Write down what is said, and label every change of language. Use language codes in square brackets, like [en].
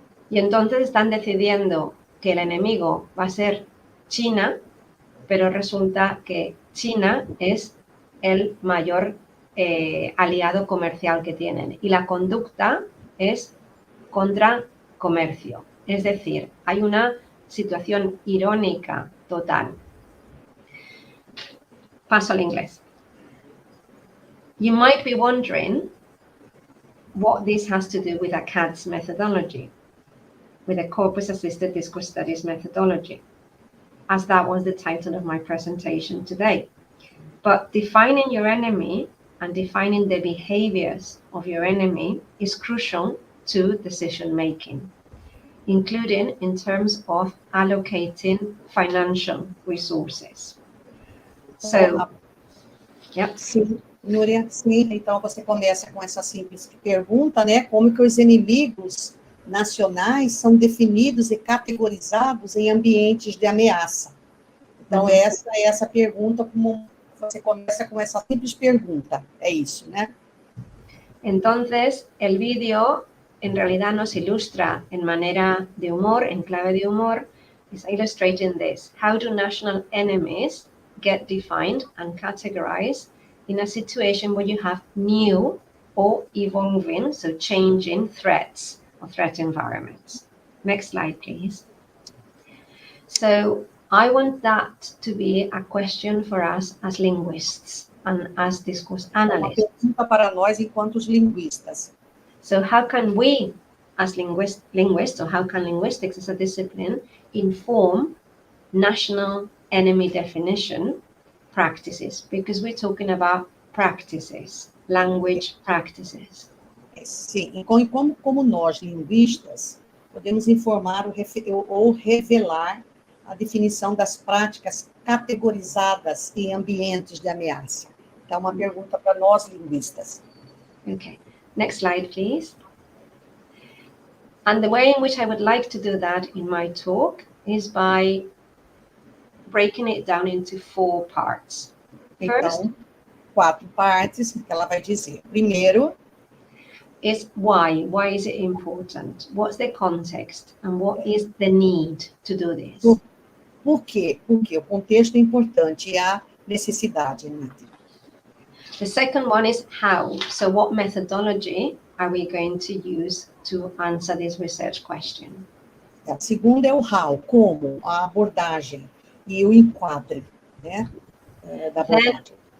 [es] Y entonces están decidiendo que el enemigo va a ser China, pero resulta que China es el mayor aliado comercial que tienen. Y la conducta es contra comercio. Es decir, hay una situación irónica total. Paso al inglés. [en] You might be wondering what this has to do with a CADS methodology, with a Corpus Assisted Discourse Studies methodology, as that was the title of my presentation today. But defining your enemy and defining the behaviors of your enemy is crucial to decision making, including in terms of allocating financial resources. So, yep. [pt] Sim, Núria, sim. Então, você começa com essa simples pergunta, né? Como que os inimigos nacionais são definidos e categorizados em ambientes de ameaça? Então, essa pergunta, como você começa com essa simples pergunta, é isso, né? [es] Entonces, el vídeo en realidad nos ilustra en manera de humor, en clave de humor, [en] is illustrating this. How do national enemies get defined and categorized in a situation where you have new or evolving, so changing threats or threat environments? Next slide, please. So I want that to be a question for us as linguists and as discourse analysts. [pt] Uma pergunta para nós enquanto linguistas. [en] So how can we, as linguists, or how can linguistics as a discipline inform national enemy definition practices? Because we're talking about practices, language practices. [pt] Sim, e como nós, linguistas, podemos informar ou revelar a definição das práticas categorizadas em ambientes de ameaça. Então, uma pergunta para nós, linguistas. [en] Okay. Next slide, please. And the way in which I would like to do that in my talk is by breaking it down into 4 parts. First, [pt] Então, 4 partes que ela vai dizer. Primeiro, [en] is why. Why is it important? What's the context? And what is the need to do this? [pt] Por quê? Porque o contexto é importante e a necessidade, né? [en] The second one is how. So what methodology are we going to use to answer this research question? [pt] A segunda é o how, como, a abordagem e o enquadre, né, da abordagem.